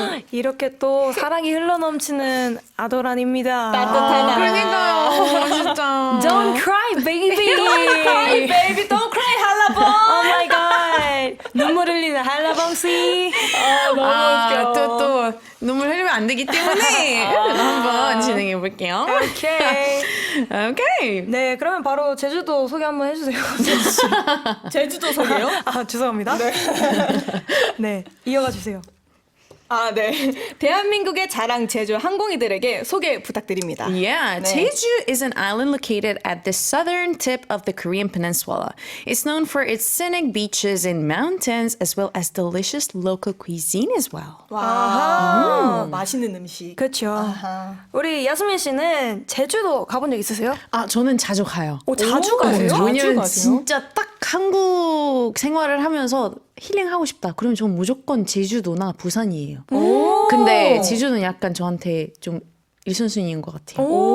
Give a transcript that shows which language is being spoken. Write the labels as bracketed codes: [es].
[ko] 이렇게 또 사랑이 흘러넘치는 아도란입니다. 따뜻한 그러니까요. 진짜. [en] Don't cry, baby. Cry, baby, don't cry, 한라봉. Oh my god. [ko] 눈물 흘리는 한라봉씨. 너무 웃겨. 또 눈물 흘리면 안 되기 때문에 한번 진행해 볼게요. 오케이. 오케이. 네, 그러면 바로 제주도 소개 한번 해주세요. 제주도 소개요? 죄송합니다. 네, 이어가 주세요. 네. 대한민국의 자랑 제주 항공이들에게 소개 부탁드립니다. [en] Yeah, [ko] 네. [en] Jeju is an island located at the southern tip of the Korean peninsula. It's known for its scenic beaches and mountains, as well as delicious local cuisine as well. [ko] 와, 맛있는 음식. 그렇죠. 아하. 우리 야스민 씨는 제주도 가본 적 있으세요? 저는 자주 가요. 자주 가세요? 자주 왜냐면 가세요? 진짜 딱 한국 생활을 하면서 힐링하고 싶다. 그러면 전 무조건 제주도나 부산이에요. 근데 제주는 약간 저한테 좀 1순위인 것 같아요.